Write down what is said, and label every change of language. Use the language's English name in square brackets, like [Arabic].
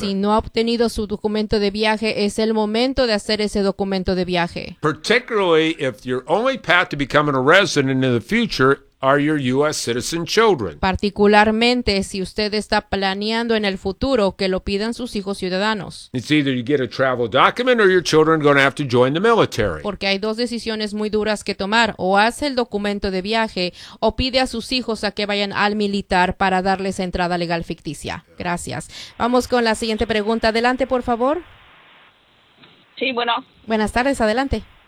[Spanish] Si no ha obtenido su documento de viaje, es el momento de hacer ese documento de viaje. [English] Particularly if your only path to becoming a resident in the future are your U.S. citizen children. [Spanish] Particularmente si usted está planeando en el futuro que lo pidan sus hijos ciudadanos. [English] It's either you get a travel document or your children are going to have to join the military. [Spanish] Porque hay dos decisiones muy duras que tomar. O hace el documento de viaje o pide a sus hijos a que vayan al militar para darles entrada legal ficticia. Gracias. Vamos con la siguiente pregunta. Adelante, por favor. Sí, bueno. Buenas tardes. Adelante.